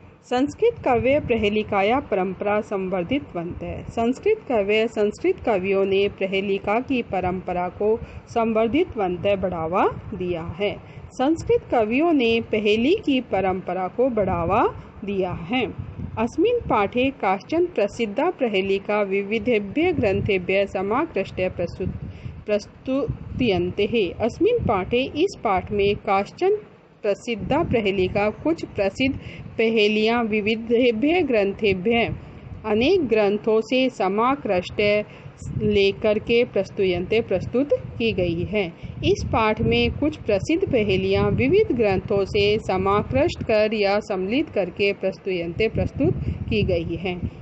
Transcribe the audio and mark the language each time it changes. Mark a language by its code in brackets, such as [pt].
[sa] संस्कृत काव्य प्रहेलिकाया परंपरा संवर्धितवंत [hi] है, संस्कृत कवियों ने प्रहेलिका की परंपरा को संवर्धितवंत बढ़ावा दिया है। संस्कृत कवियों ने पहेली की परंपरा को बढ़ावा दिया है। [sa] अस्मिन् पाठे काश्चन प्रसिद्धा प्रहेलिका विविधेभ्यः ग्रंथेभ्यः समाकृष्य प्रस्तुयन्ते। अस्मिन् पाठे, [hi] इस पाठ में [sa] काश्चन प्रसिद्धा प्रहेलिका, [hi] कुछ प्रसिद्ध पहेलियाँ [sa] विविधेभ्यः ग्रंथेभ्यः [hi] अनेक ग्रंथों से समाकृष्ट लेकर के प्रस्तुत की गई है। इस पाठ में कुछ प्रसिद्ध पहेलियाँ विविध ग्रंथों से समाकृष्ट कर या सम्मिलित करके प्रस्तुत की गई हैं।